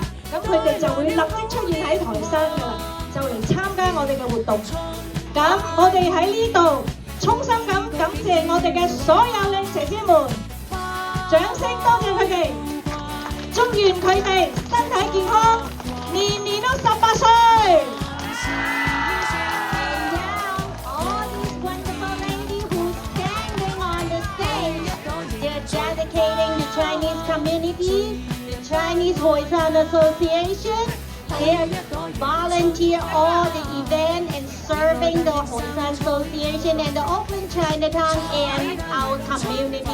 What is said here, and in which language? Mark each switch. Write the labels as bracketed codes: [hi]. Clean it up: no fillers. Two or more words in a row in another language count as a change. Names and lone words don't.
[yue] 咁佢哋就會立即出現喺台山㗎啦，就嚟參加我哋嘅活動。咁我哋喺呢度衷心咁感謝我哋嘅所有靚姐姐們，掌聲多謝佢哋，祝願佢哋身體健康，年年都18歲。 [en] Dedicating the Chinese community, the Chinese Hoisan Association. They volunteer all the event and serving the Hoisan Association and the Oakland Chinatown and our community.